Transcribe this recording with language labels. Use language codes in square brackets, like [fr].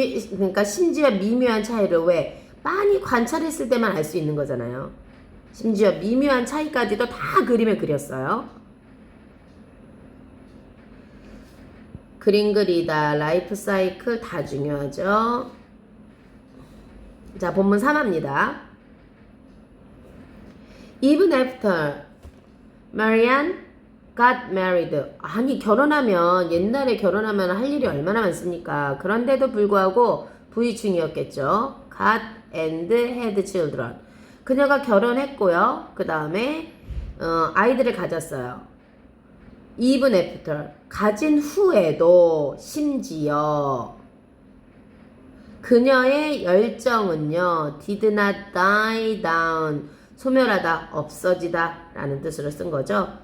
[ko] 그러니까 심지어 미묘한 차이를 왜 많이 관찰했을 때만 알 수 있는 거잖아요. 심지어 미묘한 차이까지도 다 그림에 그렸어요. 그림 그리다, 라이프 사이클 다 중요하죠. 자, 본문 3화입니다. [en] Even after Marianne got married. [ko] 아니 결혼하면 옛날에 결혼하면 할 일이 얼마나 많습니까? 그런데도 불구하고 부위충이었겠죠. [en] got and had children. [ko] 그녀가 결혼했고요. 그 다음에 아이들을 가졌어요. [en] even after [ko] 가진 후에도 심지어 그녀의 열정은요 [en] did not die down [ko] 소멸하다 없어지다 라는 뜻으로 쓴 거죠.